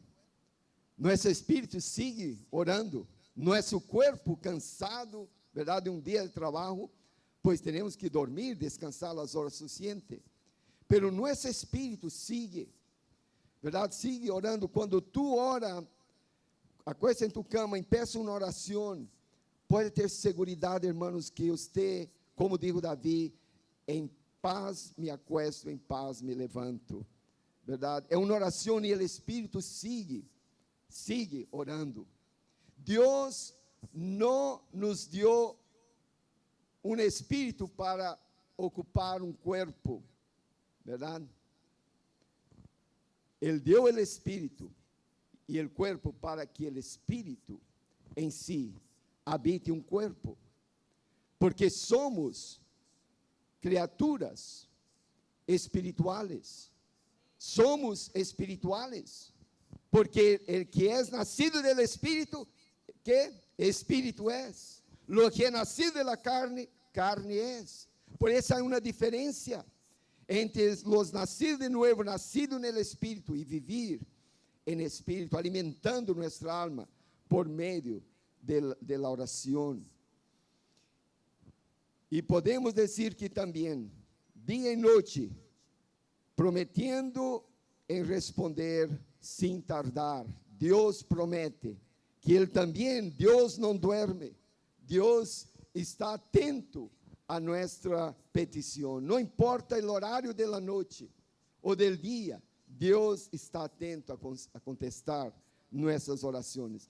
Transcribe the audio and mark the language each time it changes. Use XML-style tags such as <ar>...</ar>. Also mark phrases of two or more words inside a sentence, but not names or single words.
<pt>Nosso espírito sigue orando. Nosso corpo cansado, verdade, um dia de trabalho, pois teremos que dormir, descansar as horas suficientes.</pt> <es>Pero nosso espírito sigue,</es> <pt>verdade, sigue orando. Quando tu ora, acuesta em tu cama, empieza uma oração, pode ter segurança, hermanos, que você,</pt> <es>como dijo Davi,</es> <pt>em paz</pt> <es>me acuesto,</es> <pt>em paz me levanto. Verdade? É uma oração e o Espírito sigue orando. Deus não nos deu um espírito para ocupar um corpo, verdade? Ele deu o espírito e o corpo para que o espírito em si habite um corpo,</pt> <es>porque somos criaturas espirituales. Somos espirituales, porque el que es nacido del Espíritu, ¿qué? Espíritu es. Lo que es nacido de la carne, carne es. Por eso hay una diferencia entre los nacidos de nuevo, nacidos en el Espíritu, y vivir en Espíritu, alimentando nuestra alma por medio de la oración. Y podemos decir que también, día y noche, prometiendo</es> <pt>em responder sem tardar. Deus promete que Ele também, Deus não duerme, Deus está atento a nossa petição. Não importa o horário da noite ou do dia, Deus está atento a contestar nossas orações.</pt>